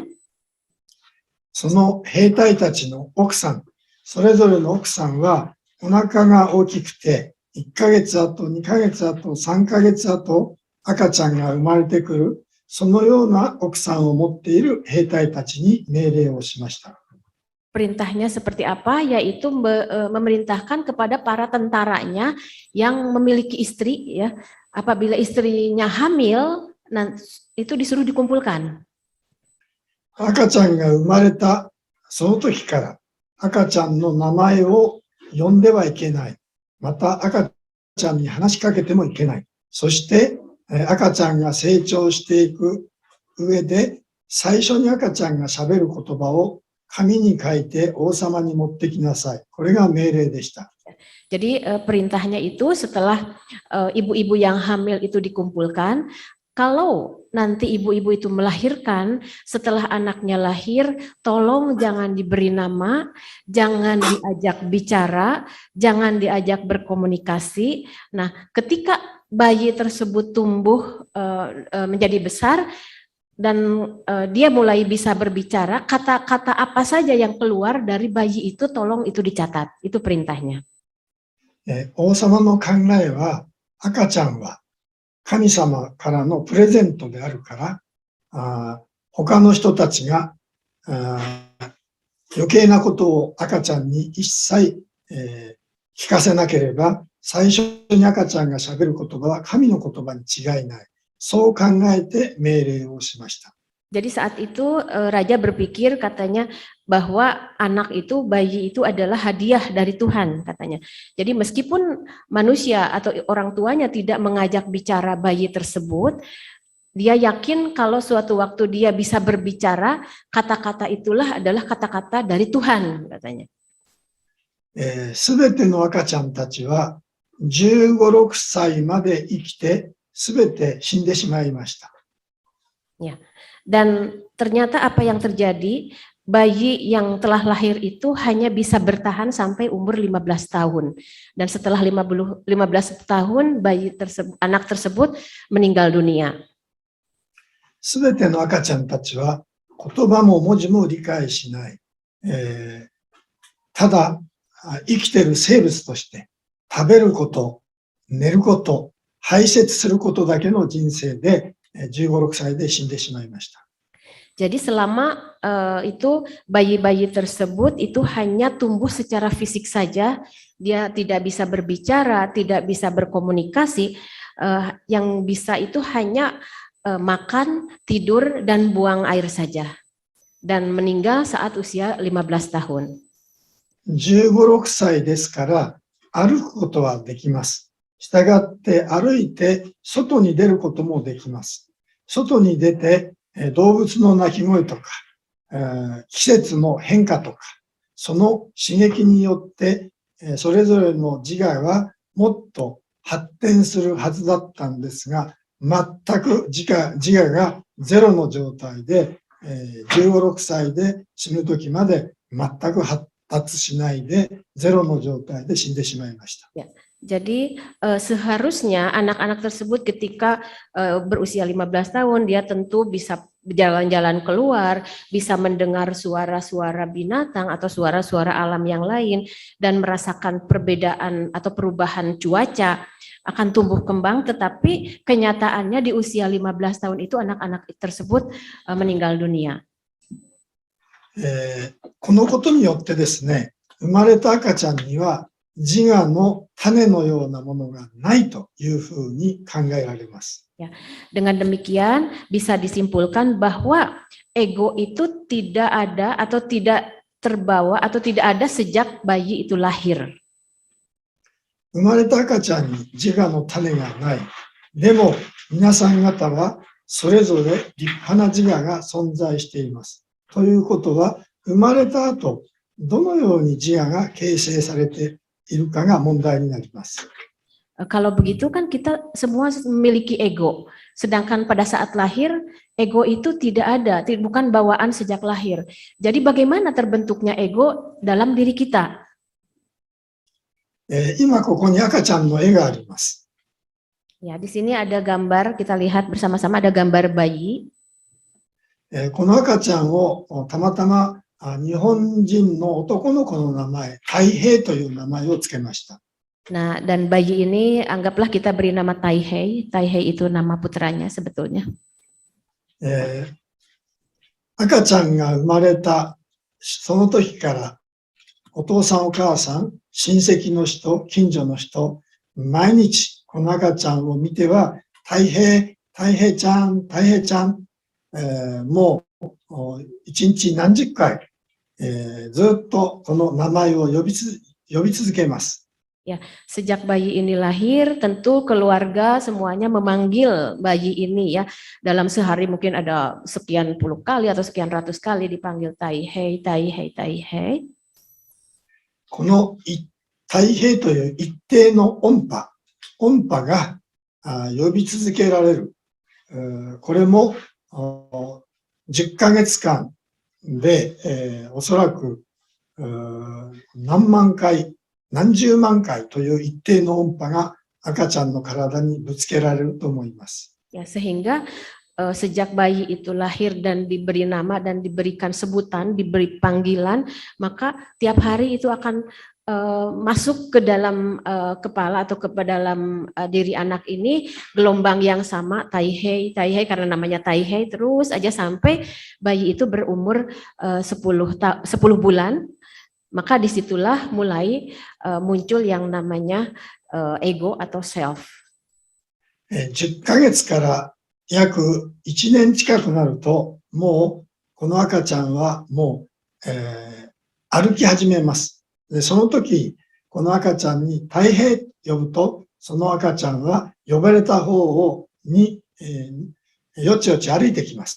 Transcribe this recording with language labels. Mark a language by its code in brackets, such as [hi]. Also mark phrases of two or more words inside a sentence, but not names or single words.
[ja] その兵隊たちの奥さん、それぞれの奥さんはお腹が大きくて、1ヶ月後、2ヶ月後、3ヶ月後、赤ちゃんが生まれてくる、 そのような奥さんを持っている兵隊たちに命令をしました。 [id] Perintahnya seperti apa? Yaitu memerintahkan kepada para tentaranya yang memiliki istri, ya. Apabila istrinya hamil, itu disuruh dikumpulkan. [ja] 赤ちゃんが生まれたその時から赤ちゃんの名前を呼んではいけない。また赤ちゃんに話しかけてもいけない。そして赤ちゃんが成長していく上で最初に赤ちゃんがしゃべる言葉を紙に書いて王様に持ってきなさい。これが命令でした。 [id] Jadi perintahnya itu setelah ibu-ibu yang hamil itu dikumpulkan, kalau nanti ibu-ibu itu melahirkan, setelah anaknya lahir, tolong jangan diberi nama, jangan diajak bicara, jangan diajak berkomunikasi. Nah, ketika bayi tersebut tumbuh menjadi besar dan dia mulai bisa berbicara, kata-kata apa saja yang keluar dari bayi itu tolong itu dicatat. Itu perintahnya. [ja] 王様の考えは赤ちゃんは神様からのプレゼントであるから他の人たちが余計なことを赤ちゃんに一切聞かせなければ最初に赤ちゃんがしゃべる言葉は神の言葉に違いない。そう考えて命令をしました。 [id] Jadi saat itu raja berpikir katanya bahwa anak itu, bayi itu adalah hadiah dari Tuhan katanya. Jadi meskipun manusia atau orang tuanya tidak mengajak bicara bayi tersebut, dia yakin kalau suatu waktu dia bisa berbicara, kata-kata itulah adalah kata-kata dari Tuhan katanya. [ja] すべての赤ちゃんたちは15、6歳まで生きてすべて死んでしまいました。 [id] Ya. Dan ternyata apa yang terjadi, bayi yang telah lahir itu hanya bisa bertahan sampai umur 15 tahun. Dan setelah 15 tahun, anak tersebut meninggal dunia. [ja] すべての赤ちゃんたちは言葉も文字も理解しない。ただ生きている生物として食べること、寝ること、排泄することだけの人生で15、6歳で死んでしまいました。 [id] Jadi selama itu bayi-bayi tersebut itu hanya tumbuh secara fisik saja, dia tidak bisa berbicara, tidak bisa berkomunikasi, yang bisa itu hanya makan, tidur, dan buang air saja. Dan meninggal saat usia 15 tahun. [ja] 15、6 歳ですから歩くことはできます。したがって歩いて外に出ることもできます。外に出て動物の鳴き声とか、季節の変化とか、その刺激によってそれぞれの自我はもっと発展するはずだったんですが、全く自我がゼロの状態で、15、6歳で死ぬ時まで全く発達しないでゼロの状態で死んでしまいました。 [id] Jadi seharusnya anak-anak tersebut ketika berusia 15 tahun dia tentu bisa berjalan-jalan keluar, bisa mendengar suara-suara binatang atau suara-suara alam yang lain dan merasakan perbedaan atau perubahan cuaca, akan tumbuh kembang, tetapi kenyataannya di usia 15 tahun itu anak-anak tersebut meninggal dunia. [ja] このことによってですね、生まれた赤ちゃんには自我の種のようなものがないというふうに考えられます。 [id] Ya, dengan demikian bisa disimpulkan bahwa ego itu tidak ada atau tidak terbawa atau tidak ada sejak bayi itu lahir. [ja] 生まれた赤ちゃんに自我の種がない。でも皆さん方はそれぞれ立派な自我が存在しています。ということは生まれた後どのように自我が形成されているかが問題になります。 [id] Kalau begitu kan kita semua memiliki ego. Sedangkan pada saat lahir, ego itu tidak ada, bukan bawaan sejak lahir. Jadi bagaimana terbentuknya ego dalam diri kita? [ja] 今ここに赤ちゃんの絵があります。 [id] Ya, di sini ada gambar, kita lihat bersama-sama ada gambar bayi. この赤ちゃんをたまたま日本人の男の子の名前、太平という名前をつけました。 Nah, dan bayi ini anggaplah kita beri nama Taihei. Taihei itu nama putranya sebetulnya. [ja] 赤ちゃんが生まれたその時からお父さんお母さん、親戚の人、近所の人、毎日この赤ちゃんを見ては、太平ちゃん、太平ちゃん、もう一日何十回、ずっとこの名前を呼び続けます。 [id] Sejak bayi ini lahir, tentu keluarga semuanya memanggil bayi ini ya. Dalam sehari mungkin ada sekian puluh kali atau sekian ratus kali dipanggil Taihei, Taihei, Taihei. [ja] この太平という一定の音波が呼び続けられる。これも10ヶ月間で、おそらく何万回、何十万回という一定の音波が赤ちゃんの体にぶつけられると思います。 [id] Sehingga sejak bayi itu lahir dan diberi nama dan diberikan sebutan, diberi panggilan, maka tiap hari itu akan masuk ke dalam kepala atau ke dalam diri anak ini gelombang yang sama, Taihei, Taihei, karena namanya Taihei, terus aja sampai bayi itu berumur 10 bulan. Maka disitulah mulai muncul yang namanya ego atau self. [ja] 10 ヶ月から約1年近くなると、もうこの赤ちゃんはもう、歩き始めます。で、その時、この赤ちゃんに太平呼ぶと、その赤ちゃんは呼ばれた方に、よちよち歩いてきます。